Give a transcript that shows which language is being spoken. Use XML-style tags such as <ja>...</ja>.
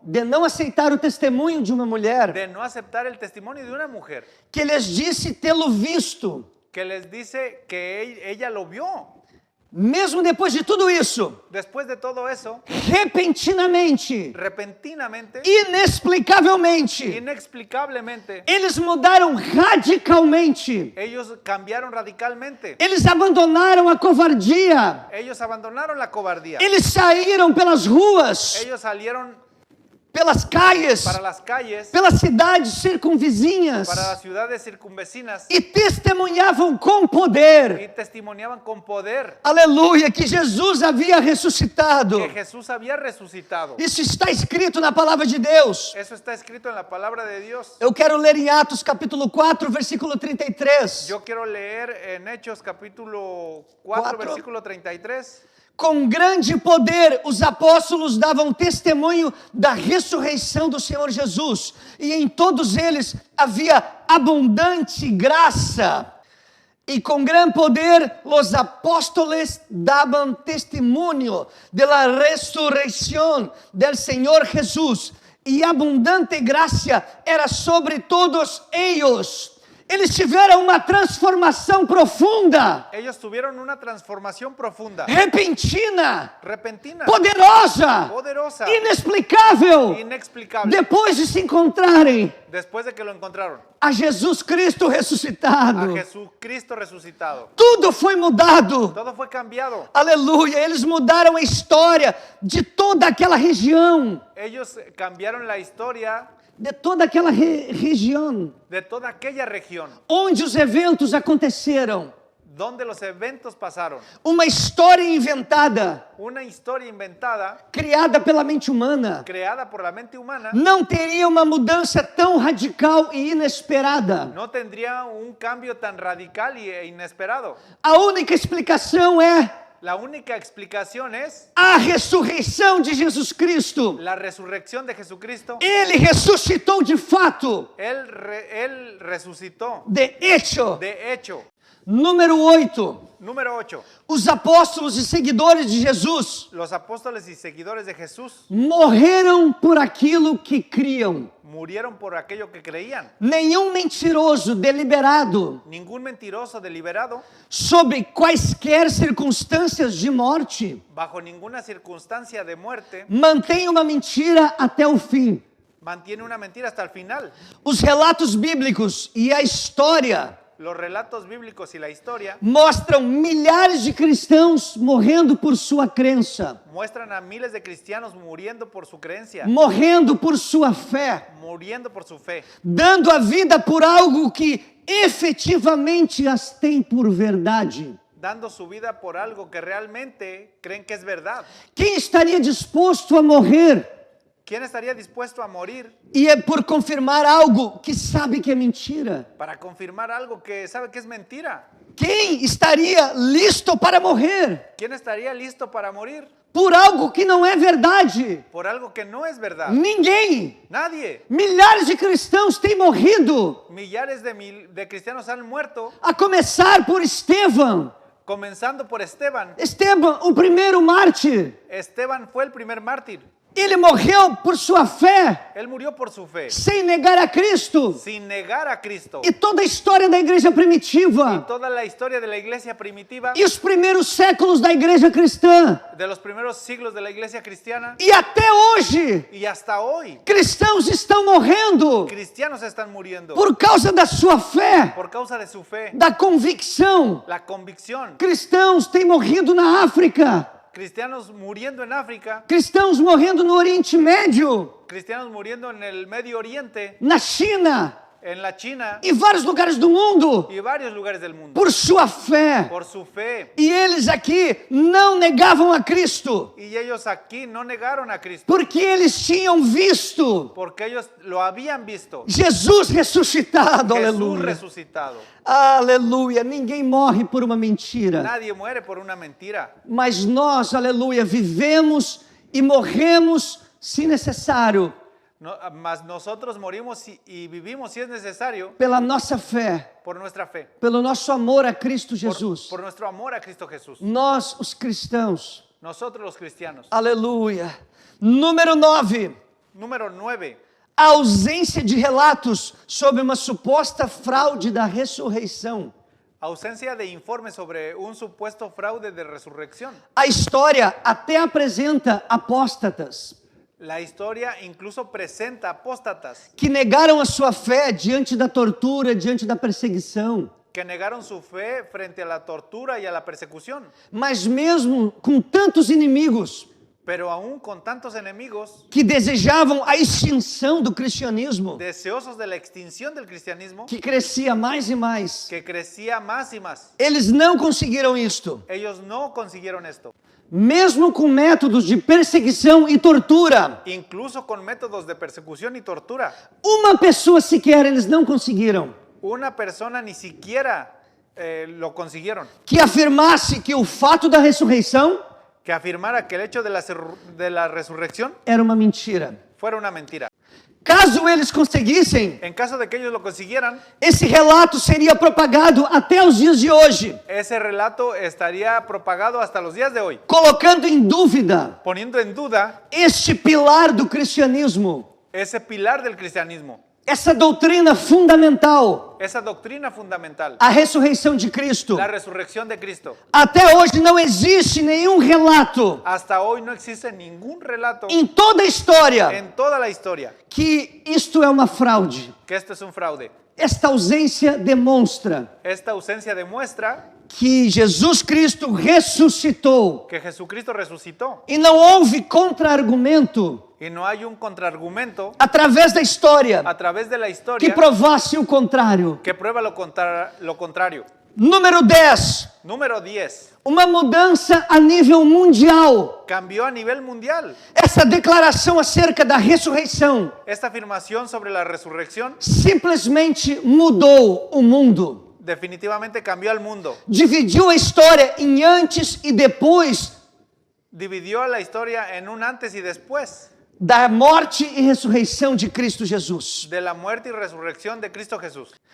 <pt>de não aceitar o testemunho de uma mulher,</pt> <es>de no aceptar el testimonio de una mujer</es> <pt>que lhes disse tê-lo visto,</pt> <es>que les dice que ella lo vio.</es> <pt>mesmo depois de tudo isso,</pt> <es>Después de todo eso,</es> <pt>repentinamente,</pt> <es>repentinamente,</es> <pt>inexplicavelmente,</pt> <es>inexplicablemente,</es> <pt>eles mudaram radicalmente.</pt> <es>ellos cambiaron radicalmente.</es> <pt>Eles abandonaram a covardia.</pt> <es>Ellos abandonaron la cobardía.</es> <pt>Eles saíram pelas ruas,</pt> <es>Ellos salieron pelas calles, para las calles,</es> <pt>pelas cidades circunvizinhas</pt> <es>para las ciudades circunvecinas</es> <pt>e testemunhavam com poder.</pt> <es>y testimoniaban con poder</es> <pt>Aleluia, que Jesus havia ressuscitado.</pt> <es>que Jesús había resucitado.</es> <pt>Isso está escrito na palavra de Deus.</pt> <es>Eso está escrito en la palabra de Dios.</es> <pt>Eu quero ler em Atos capítulo 4, versículo 33.</pt> <es>Yo quiero leer en Hechos capítulo 4, Cuatro. versículo 33.</es> <pt>Com grande poder, os apóstolos davam testemunho da ressurreição do Senhor Jesus, e em todos eles havia abundante graça. E com gran poder, os apóstolos davam testemunho de la ressurreição del Senhor Jesus, e abundante graça era sobre todos eles. Eles tiveram uma transformação profunda,</pt> <es>Ellos tuvieron una transformación profunda,</es> <pt>repentina,</pt> <es>repentina,</es> <pt>poderosa,</pt> <es>poderosa,</es> <pt>inexplicável,</pt> <es>inexplicable,</es> <pt>depois de se encontrarem</pt> <es>después de que lo encontraron.</es> <pt>a Jesus Cristo</pt> <es>A</es> <pt>ressuscitado.</pt> <es>Jesucristo resucitado.</es> <pt>Tudo foi mudado.</pt> <es>Todo fue cambiado.</es> <pt>Aleluia, eles mudaram a história de toda aquela região,</pt> <es>Ellos cambiaron la historia</es> <pt>de toda aquela região</pt> <es>de toda aquella región</es> <pt>onde os eventos aconteceram.</pt> <es>donde los eventos pasaron.</es> <pt>Uma história inventada,</pt> <es>Una historia inventada,</es> <pt>criada pela mente humana,</pt> <es>creada por la mente humana,</es> <pt>não teria uma mudança tão radical e inesperada.</pt> <es>no tendría un cambio tan radical e inesperado.</es> <pt>A única explicação é</pt> <es>La única explicación es</es> <pt>a ressurreição de Jesus Cristo.</pt> <es>la resurrección de Jesucristo.</es> <pt>Ele ressuscitou de fato,</pt> <es>Él resucitó. de hecho. De hecho,</es> <pt>Número 8.</pt> <es>número 8.</es> <pt>Os apóstolos e seguidores de Jesus</pt> <es>Los apóstoles y seguidores de Jesús</es> <pt>morreram por aquilo que criam.</pt> <es>murieron por aquello que creían.</es> <pt>Nenhum mentiroso deliberado,</pt> <es>Ningún mentiroso deliberado,</es> <pt>sob quaisquer circunstâncias de morte,</pt> <es>bajo ninguna circunstancia de muerte,</es> <pt>mantém uma mentira até o fim.</pt> <es>mantiene una mentira hasta el final.</es> <pt>Os relatos bíblicos e a história</pt> <es>Los relatos bíblicos y la historia</es> <pt>mostram milhares de cristãos morrendo por sua crença,</pt> <es>muestran a miles de cristianos muriendo por su creencia,</es> <pt>morrendo por sua fé,</pt> <es>muriendo por su fe,</es> <pt>dando a vida por algo que efetivamente as tem por verdade.</pt> <es>dando su vida por algo que realmente creen que es verdad.</es> <pt>Quem estaria disposto a morrer</pt> <es>¿Quién estaría dispuesto a morir</es> <pt>e é por confirmar algo que sabe que é mentira?</pt> <es>para confirmar algo que sabe que es mentira?</es> <pt>Quem estaria listo para morrer</pt> <es>¿Quién estaría listo para morir</es> <pt>por algo que não é verdade?</pt> <es>por algo que no es verdad?</es> <pt>Ninguém.</pt> <es>Nadie.</es> <pt>Milhares de cristãos têm morrido,</pt> <es>Millares de cristianos han muerto,</es> <pt>a começar por Estevão.</pt> <es>comenzando por Esteban.</es> <pt>Estevão, o primeiro mártir,</pt> <es>Esteban fue el primer mártir.</es> <pt>ele morreu por sua fé,</pt> <es>Él murió por su fe,</es> <pt>sem negar a Cristo.</pt> <es>sin negar a Cristo.</es> <pt>E toda a história da igreja primitiva</pt> <es>Toda la historia de la iglesia primitiva,</es> <pt>e os primeiros séculos da igreja cristã</pt> <es>de los primeros siglos de la iglesia cristiana</es> <pt>e até hoje,</pt> <es>y hasta hoy,</es> <pt>cristãos estão morrendo</pt> <es>cristianos están muriendo</es> <pt>por causa da sua fé,</pt> <es>por causa de su fe,</es> <pt>da convicção.</pt> <es>la convicción.</es> <pt>Cristãos têm morrido na África,</pt> <es>Cristianos muriendo en África,</es> <pt>cristãos morrendo no Oriente Médio,</pt> <es>cristianos muriendo en el Medio Oriente,</es> <pt>na China</pt> <es>en la China</es> <pt>e vários lugares do mundo</pt> <es>y varios lugares del mundo,</es> <pt>por sua fé.</pt> <es>por su fe.</es> <pt>E eles aqui não negavam a Cristo,</pt> <es>Y ellos aquí no negaron a Cristo,</es> <pt>porque eles tinham visto</pt> <es>porque ellos lo habían visto.</es> <pt>Jesus ressuscitado.</pt> <es>Jesús</es> <pt>Aleluia.</pt> <es>resucitado.</es> <pt>Aleluia. Ninguém morre por uma mentira,</pt> <es>Nadie muere por una mentira,</es> <pt>mas nós, aleluia, vivemos e morremos se necessário</pt> <es>mas nosotros morimos y vivimos si es necesario</es> <pt>pela nossa fé,</pt> <es>por nuestra fe,</es> <pt>pelo nosso amor a Cristo</pt> <es>por, Jesus. por nuestro amor a Cristo Jesús.</es> <pt>Nós, os cristãos.</pt> <es>Nosotros los cristianos.</es> <pt>Aleluia. Número 9.</pt> <es>Número 9.</es> <pt>A ausência de relatos sobre uma suposta fraude da ressurreição.</pt> <es>Ausencia de informes sobre un supuesto fraude de resurrección.</es> <pt>A história até apresenta apóstatas</pt> <es>La historia incluso presenta apóstatas</es> <pt>que negaram a sua fé diante da tortura, diante da perseguição.</pt> <es>que negaron su fe frente a la tortura y a la persecución.</es> <pt>Mas mesmo com tantos inimigos</pt> <es>Pero aún con tantos enemigos,</es> <pt>que desejavam a extinção do cristianismo,</pt> <es>deseosos de la extinción del cristianismo,</es> <pt>que crescia mais e mais,</pt> <es>que crecía más y más,</es> <pt>eles não conseguiram isto.</pt> <es>ellos no consiguieron esto.</es> <pt>Mesmo com métodos de perseguição e tortura,</pt> <es>Incluso con métodos de persecución y tortura,</es> <pt>uma pessoa sequer eles não conseguiram</pt> <es>una persona ni siquiera lo consiguieron.</es> <pt>que afirmasse que o fato da ressurreição</pt> <es>Que afirmara que el hecho de la resurrección</es> <pt>era uma mentira.</pt> <es>fuera una mentira.</es> <pt>Caso eles conseguissem,</pt> <es>En caso de que ellos lo consiguieran,</es> <pt>esse relato seria propagado até os dias de hoje,</pt> <es>ese relato estaría propagado hasta los días de hoy,</es> <pt>colocando em dúvida</pt> <es>poniendo en duda</es> <pt>este pilar do cristianismo.</pt> <es>ese pilar del cristianismo.</es> <pt>essa doutrina fundamental,</pt> <es>esa doctrina fundamental,</es> <pt>a ressurreição de Cristo,</pt> <es>la resurrección de Cristo.</es> <pt>até hoje não existe nenhum relato</pt> <es>Hasta hoy no existe ningún relato</es> <pt>em toda a história</pt> <es>en toda la historia</es> <pt>que isto é uma fraude.</pt> <es>que esto es un fraude.</es> <pt>Esta ausência demonstra</pt> <es>Esta ausencia demuestra</es> <pt>que Jesus Cristo ressuscitou</pt> <es>que Jesucristo resucitó</es> <pt>e não houve contra-argumento</pt> <es>y no hay un contraargumento</es> <pt>através da história</pt> <es>a través de la que historia</es> <pt>provasse o contrário.</pt> <es>que prueba lo contrario.</es> <pt>Número 10,</pt> <es>Número 10.</es> <pt>uma mudança a nível mundial.</pt> <es>Cambió a nivel mundial.</es> <pt>Essa declaração acerca da ressurreição</pt> <es>Esta afirmación sobre la resurrección</es> <pt>simplesmente mudou o mundo.</pt> <es>definitivamente cambió al mundo.</es> <pt>Dividiu a história em antes e depois</pt> <es>Dividió la historia en un antes y después</es> <pt>da morte e ressurreição de Cristo Jesus.</pt> <es>de la muerte y resurrección de Cristo Jesús.</es>